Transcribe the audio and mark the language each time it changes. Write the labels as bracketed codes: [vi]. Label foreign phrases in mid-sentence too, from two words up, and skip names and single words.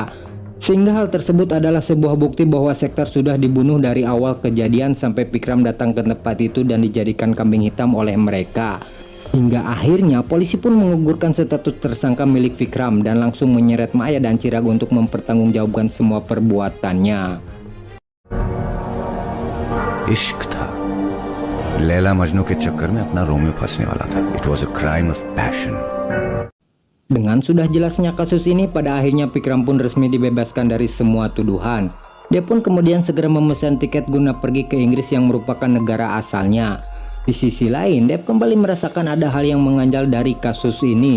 [id] Sehingga hal tersebut adalah sebuah bukti bahwa Sektar sudah dibunuh dari awal kejadian sampai Vikram datang ke tempat itu dan dijadikan kambing hitam oleh mereka. Hingga akhirnya polisi pun menggugurkan status tersangka milik Vikram dan langsung menyeret Maya dan Chirag untuk mempertanggungjawabkan semua perbuatannya. [hi] इश्क था. लैला मजनू के चक्कर में अपना रोमियो फंसने वाला था. [en] It was a crime of passion. [id] Dengan sudah jelasnya kasus ini, pada akhirnya Vikram pun resmi dibebaskan dari semua tuduhan. Dia pun kemudian segera memesan tiket guna pergi ke Inggris yang merupakan negara asalnya. Di sisi lain, Dev kembali merasakan ada hal yang mengganjal dari kasus ini.